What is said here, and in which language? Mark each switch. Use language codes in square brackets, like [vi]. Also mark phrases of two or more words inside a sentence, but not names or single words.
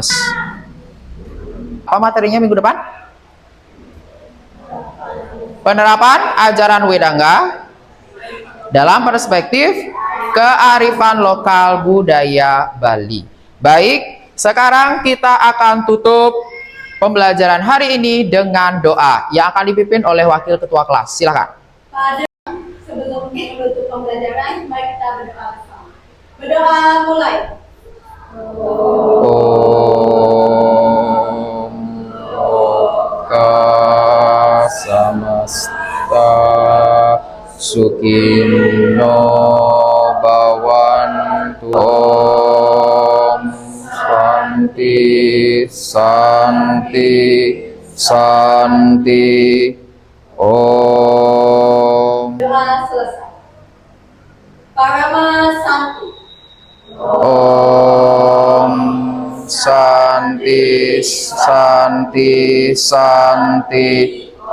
[id] Apa materinya minggu depan? Penerapan ajaran Wedangga dalam perspektif kearifan lokal budaya Bali. Baik, sekarang kita akan tutup pembelajaran hari ini dengan doa yang akan dipimpin oleh Wakil Ketua Kelas. Silakan. Sebelum menutup pembelajaran, mari kita berdoa bersama. Berdoa mulai. [sa] Om Loka Samasta Sukino Bhavantu. Om Santi Santi Santi. Om. [id] Doa selesai. [sa] Parama Santi. Om Santi Santi Santi.